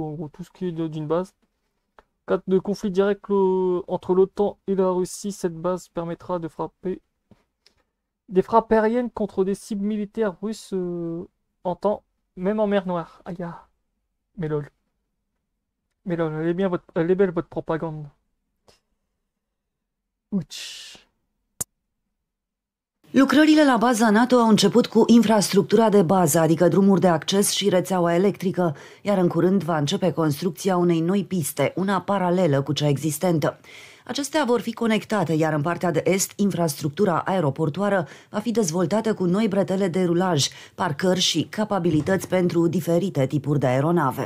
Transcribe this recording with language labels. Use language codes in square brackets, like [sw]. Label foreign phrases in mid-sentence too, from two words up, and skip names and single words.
[fr] En gros, tout ce qui est d'une base. En cas de conflit direct entre l'OTAN et la Russie, cette base permettra de frapper des frappes aériennes contre des cibles militaires russes en temps, même en mer Noire. Aïe, mais lol. Mais là, elle est belle votre propagande. Ouch. [ro] Lucrările la baza NATO au început cu infrastructura de bază, adică drumuri de acces și rețeaua electrică, iar în curând va începe construcția unei noi piste, una paralelă cu cea existentă. Acestea vor fi conectate, iar în partea de est, infrastructura aeroportoară va fi dezvoltată cu noi bretele de rulaj, parcări și capabilități pentru diferite tipuri de aeronave.